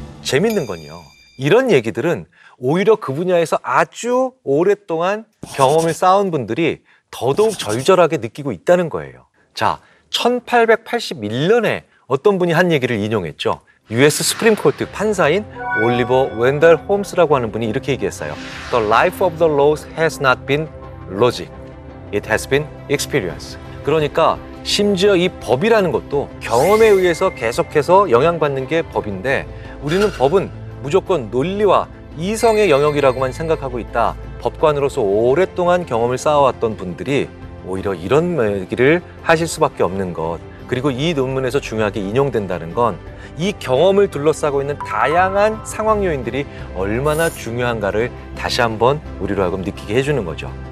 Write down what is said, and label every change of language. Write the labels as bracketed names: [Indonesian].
[Korean] 재밌는 건요, 이런 얘기들은 오히려 그 분야에서 아주 오랫동안 경험을 쌓은 분들이 더더욱 절절하게 느끼고 있다는 거예요. 자, 1881년에 어떤 분이 한 얘기를 인용했죠. US 수프림 코트 판사인 올리버 웬달 홈스라고 하는 분이 이렇게 얘기했어요. [English] The life of the laws has not been logic. It has been experience. [Korean] 그러니까 심지어 이 법이라는 것도 경험에 의해서 계속해서 영향받는 게 법인데, 우리는 법은 무조건 논리와 이성의 영역이라고만 생각하고 있다. 법관으로서 오랫동안 경험을 쌓아왔던 분들이 오히려 이런 얘기를 하실 수밖에 없는 것, 그리고 이 논문에서 중요하게 인용된다는 건 이 경험을 둘러싸고 있는 다양한 상황 요인들이 얼마나 중요한가를 다시 한번 우리로 하여금 느끼게 해주는 거죠.